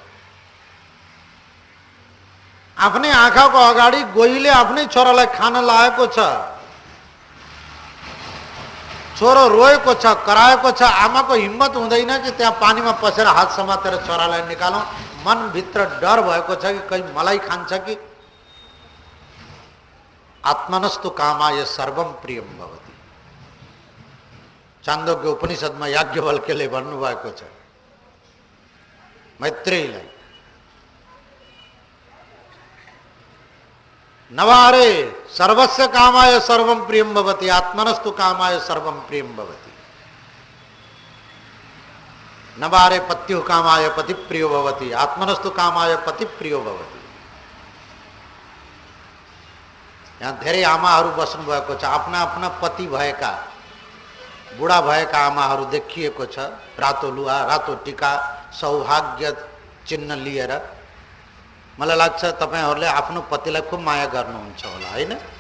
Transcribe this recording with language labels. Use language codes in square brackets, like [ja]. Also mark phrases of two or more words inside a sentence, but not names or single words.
[ne] आफ्नै आँखाको अगाडि गोहीले आफ्नै छोरालाई खान लागेको छ, छोरो रोएको छ, कराएको छ, आमाको हिम्मत हुँदैन कि त्यहाँ पानीमा पसेर हात समातेर छोरालाई निकालौं। मनभित्र डर भएको छ कि कहीं मलाई खान्छ कि। [sa] आत्मनस्तु कामाय सर्वम प्रियम भवति, [ne] चान्दोग्य उपनिषदमा याज्ञवल्क्यले भन्नुभएको छ मैत्रेयीलाई। [sa] नवारे सर्वस्य कामाय सर्वम प्रियम भवति, आत्मनस्तु कामाय सर्वम प्रियम भवति। नवारे पत्यु कामाय पति प्रियो भवति, आत्मनस्तु कामाय पति प्रियो भवति। [ne] यहाँ धेरै आमाहरू बस्नु भएको छ, आफ्ना आफ्ना पति भएका, बुढा भएका आमाहरू देखिएको छ। रातो लुगा, रातो टीका, सौभाग्य चिन्ह लिएर। मलाई लाग्छ तपाईहरुले आफ्नो पतिलाई खूब माया गर्नुहुन्छ होला, हैन?